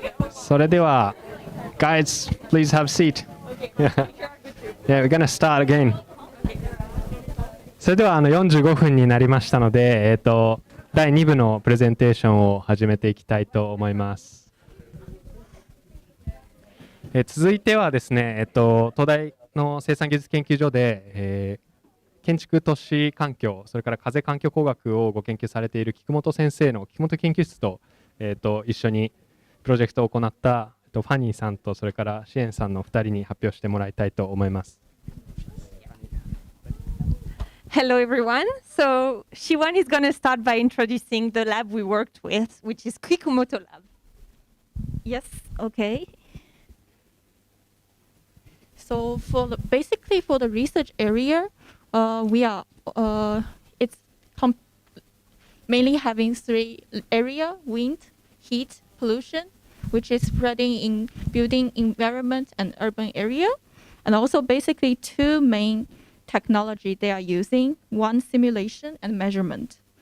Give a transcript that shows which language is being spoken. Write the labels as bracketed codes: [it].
[ja] それでは [en] guys, please have seat. Yeah, we're gonna start again. [ja] それでは45分になりましたので、第2部のプレゼンテーションを始めていきたいと思います。続いてはですね、東大の生産技術研究所で、建築都市環境、それから風環境工学をご研究されている菊本先生の菊本研究室と、一緒にプロジェクトを行った、ファニーさんとそれからシエンさんの2人に発表してもらいたいと思います。 [en] Hello, everyone. So Shiwan is going to start by introducing the lab we worked with, which is Kikumoto Lab. Yes, okay. So basically for the research area, we are it's mainly having three area: wind, heat, pollution, which is spreading in building environment and urban area, and also basically two main technology they are using: one, simulation and measurement.